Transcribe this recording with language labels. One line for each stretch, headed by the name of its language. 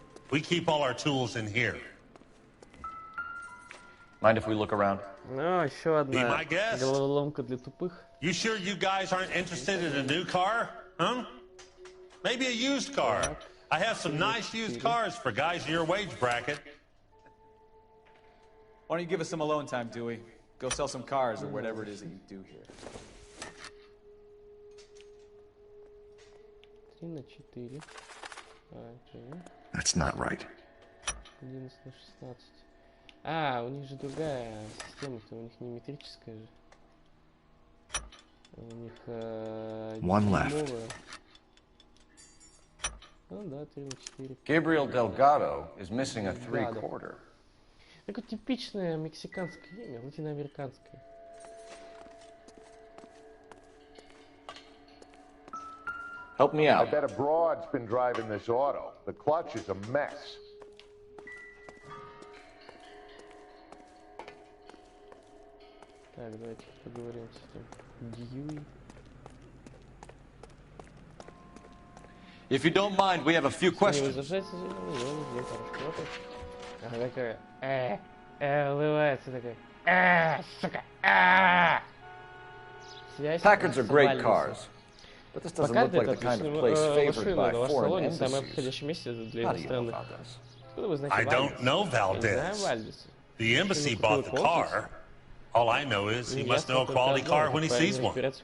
English: We keep all our tools in here. Mind if we look around?
Russian: Ну, еще одна головоломка для тупых.
English: You sure you guys aren't interested in a new car? Huh? Maybe a used car. I have some nice used cars for guys in your wage bracket. Why don't you give us some alone time, Dewey? Go sell some cars or whatever it is that you do here.
Russian: 3 на 4.
English: That's not right.
Russian: 11 на 16. А, у них же другая система-то, у них не метрическая же. У них
English: One left.
Russian: Ну да, 3 на 4.
English: Gabriel Delgado is missing a 3/4.
Russian: Такое типичное мексиканское имя, латиноамериканское.
English: Help me out. I bet a broad's been driving this auto. The clutch is a mess.
Russian: Так, давайте поговорим с этим Дьюи.
English: If you don't mind, we have a few questions.
Russian: Она такая, улыбается такая, сука,
English: Packards are great cars, but this doesn't look like the kind of place favored by foreign embassies. How do you know about this? I don't know Valdez. The embassy bought the car. All I know is he must know a quality car when he sees one.